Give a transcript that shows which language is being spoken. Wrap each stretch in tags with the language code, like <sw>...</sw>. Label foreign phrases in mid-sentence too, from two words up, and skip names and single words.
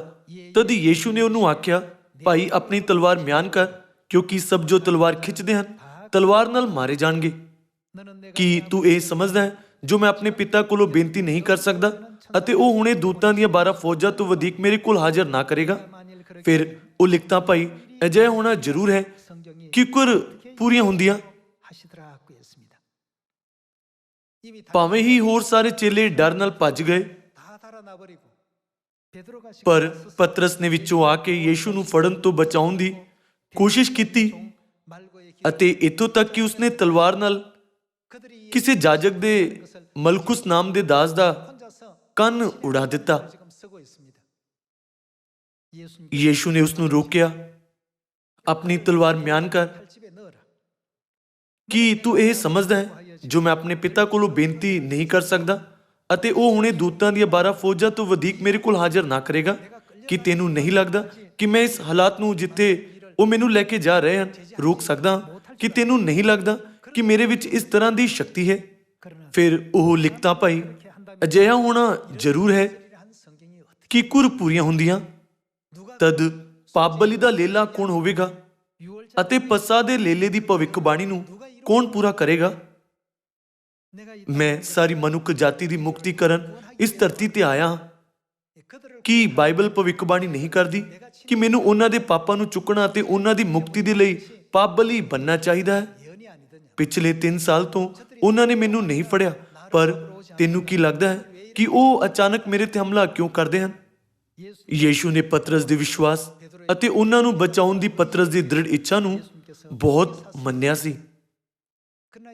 <pa>ਤਦ ਯੀਸ਼ੂ ਨੇ ਉਹਨੂੰ ਆਖਿਆ, ਭਾਈ ਆਪਣੀ ਤਲਵਾਰ ਮਿਆਨ ਕਰ, ਕਿਉਂਕਿ ਸਭ ਜੋ ਤਲਵਾਰ ਖਿੱਚਦੇ ਹਨ ਤਲਵਾਰ ਨਾਲ ਮਾਰੇ ਜਾਣਗੇ। ਕੀ ਤੂੰ ਇਹ ਸਮਝਦਾ ਹੈ ਜੋ ਮੈਂ ਆਪਣੇ ਪਿਤਾ ਕੋਲੋਂ ਬੇਨਤੀ ਨਹੀਂ ਕਰ ਸਕਦਾ ਅਤੇ ਉਹ ਹੁਣੇ ਦੂਤਾਂ ਦੀਆਂ 12 ਫੌਜਾਂ ਤੋਂ ਵਧੇਕ ਮੇਰੇ ਕੋਲ ਹਾਜ਼ਰ ਨਾ ਕਰੇਗਾ? ਫਿਰ ਉਹ ਲਿਖਤਾ, ਭਾਈ ਅਜਿਹਾ ਹੋਣਾ ਜ਼ਰੂਰ ਹੈ ਕਿਕਰ ਪੂਰੀਆਂ ਹੁੰਦੀਆਂ।</pa> <ko>하시더라고 했습니다. 이미 다</ko> <pa>ਭਾਵੇਂ ਹੀ ਹੋਰ ਸਾਰੇ ਚੇਲੇ ਡਰ ਨਾਲ ਭੱਜ ਗਏ,</pa> <ko>달아나버리고 베드로가</ko> <pa>ਪਰ ਪਤਰਸ ਨੇ ਵਿੱਚੋਂ ਆ ਕੇ ਯੀਸ਼ੂ ਨੂੰ ਫੜਨ ਤੋਂ ਬਚਾਉਣ ਦੀ ਕੋਸ਼ਿਸ਼ ਕੀਤੀ 말고의 ਅਤੇ ਇੱਥੋਂ ਤੱਕ ਕਿ ਉਸਨੇ ਤਲਵਾਰ ਨਾਲ</pa> <ko>그들이</ko> <pa>ਕਿਸੇ ਜਾਜਕ ਦੇ ਮਲਕੁਸ ਨਾਮ ਦੇ ਦਾਸ ਦਾ</pa> <ko>혼자서</ko> <pa>ਕੰਨ ਉਡਾ ਦਿੱਤਾ।</pa> <ko>지금 쓰고 있습니다. 예수님</ko> <pa>ਯੀਸ਼ੂ ਨੇ ਉਸ ਨੂੰ ਰੋਕਿਆ, ਆਪਣੀ ਤਲਵਾਰ ਮਿਆਨ ਕਰ।</pa> <ko>칼집에 넣어라.</ko> <pa>ਕੀ ਤੂੰ ਇਹ ਸਮਝਦਾ ਹੈ ਜੋ ਮੈਂ ਆਪਣੇ ਪਿਤਾ ਕੋਲੋਂ ਬੇਨਤੀ ਨਹੀਂ ਕਰ ਸਕਦਾ ਅਤੇ ਉਹ ਹੁਣੇ ਦੂਤਾਂ ਦੀਆਂ 12 ਫੌਜਾਂ ਤੋਂ ਵਧੇਕ ਮੇਰੇ ਕੋਲ ਹਾਜ਼ਰ ਨਾ ਕਰੇਗਾ? ਕਿ ਤੈਨੂੰ ਨਹੀਂ ਲੱਗਦਾ ਕਿ ਮੈਂ ਇਸ ਹਾਲਾਤ ਨੂੰ ਜਿੱਥੇ ਉਹ ਮੈਨੂੰ ਲੈ ਕੇ ਜਾ ਰਹੇ ਹਨ ਰੋਕ ਸਕਦਾ ਹਾਂ? ਕਿ ਤੈਨੂੰ ਨਹੀਂ ਲੱਗਦਾ ਕਿ ਮੇਰੇ ਵਿੱਚ ਇਸ ਤਰ੍ਹਾਂ ਦੀ ਸ਼ਕਤੀ ਹੈ?</pa> <ko>그러나</ko> <pa>ਫਿਰ ਉਹ ਲਿਖਤਾਂ ਪਾਈ, ਅਜਿਹਾ ਹੋਣਾ ਜ਼ਰੂਰ ਹੈ</pa> <ko>한 성경이 어떻게</ko> <pa>ਕਿ ਕੁਰ ਪੂਰੀਆਂ ਹੁੰਦੀਆਂ। ਤਦ ਪਾਪ ਬਲੀ ਦਾ ਲੇਲਾ ਕੌਣ ਹੋਵੇਗਾ</pa> <ko>유월절</ko> <pa>ਅਤੇ ਪਸਾ ਦੇ ਲੇਲੇ ਦੀ ਭਵਿੱਖਬਾਣੀ ਨੂੰ ਕੌਣ ਪੂਰਾ ਕਰੇਗਾ?</pa> <ko>내가 이</ko> <pa>ਮੈਂ ਸਾਰੀ ਮਨੁੱਖ ਜਾਤੀ ਦੀ ਮੁਕਤੀ ਕਰਨ ਇਸ ਧਰਤੀ ਤੇ ਆਇਆ ਹਾਂ।</pa> <ko>그들을</ko> <pa>ਕੀ ਬਾਈਬਲ ਭਵਿੱਖਬਾਣੀ ਨਹੀਂ ਕਰਦੀ ਕਿ ਮੈਨੂੰ ਉਹਨਾਂ ਦੇ ਪਾਪਾਂ ਨੂੰ ਚੁੱਕਣਾ ਅਤੇ ਉਹਨਾਂ ਦੀ ਮੁਕਤੀ ਦੇ ਲਈ ਪਾਪ ਬਲੀ ਬਣਨਾ ਚਾਹੀਦਾ ਹੈ?</pa> <ko>예언이 아니더냐?</ko> <pa>ਪਿਛਲੇ 3 ਸਾਲ ਤੋਂ ਉਹਨਾਂ ਨੇ ਮੈਨੂੰ ਨਹੀਂ ਫੜਿਆ, ਪਰ ਤੈਨੂੰ ਕੀ ਲੱਗਦਾ ਹੈ ਕਿ ਉਹ ਅਚਾਨਕ ਮੇਰੇ ਤੇ ਹਮਲਾ ਕਿਉਂ ਕਰਦੇ ਹਨ? 예수 ਯੀਸ਼ੂ ਨੇ ਪਤਰਸ ਦੇ ਵਿਸ਼ਵਾਸ ਅਤੇ ਉਹਨਾਂ ਨੂੰ ਬਚਾਉਣ ਦੀ ਪਤਰਸ ਦੀ ਦ੍ਰਿੜ ਇੱਛਾ ਨੂੰ ਬਹੁਤ ਮੰਨਿਆ ਸੀ।</pa> <ko>그러나</ko>